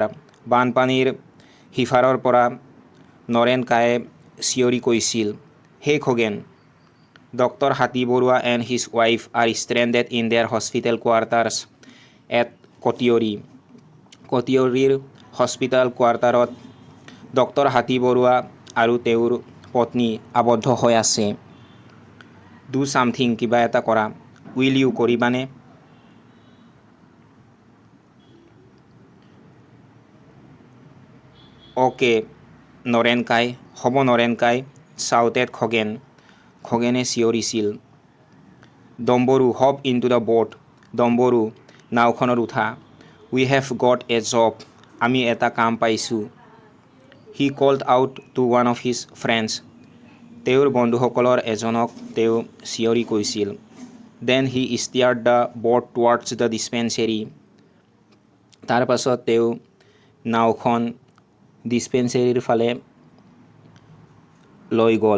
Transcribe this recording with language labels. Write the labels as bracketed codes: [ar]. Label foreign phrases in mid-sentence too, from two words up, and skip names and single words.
[as] বানপানীৰ সিফাৰৰ পৰা নৰেনকায়ে চিঞৰি কৈছিল, হে খগেন, [en] Dr. Hati Borua and his wife are stranded in their hospital quarters at Kotiori. [as] কটিয়ৰীৰ হস্পিটেল কোৱাৰ্টাৰত ডক্টৰ হাতী বৰুৱা আৰু তেওঁৰ পত্নী আবদ্ধ হৈ আছে। [en] do something, [as] কিবা এটা কৰা। [en] will you, [as] কৰিবানে? অ'কে নৰেনকাই, হ'ব নৰেনকাই, শ্বাউটেড খগেন। খগেনে চিঞৰিছিল। ডম্বৰু, [en] hop into the boat. [as] ডম্বৰু, নাওখনত উঠা। [en] we have got a job, [as] আমি এটা কাম পাইছোঁ। [en] he called out to one of his friends, [as] তেওঁৰ বন্ধুসকলৰ এজনক তেওঁ চিঞৰি কৈছিল। [en] then he steered the boat towards the dispensary, [as] তাৰ পাছত তেওঁ নাওখন ডিছপেঞ্চেৰীৰ ফালে লৈ গ'ল।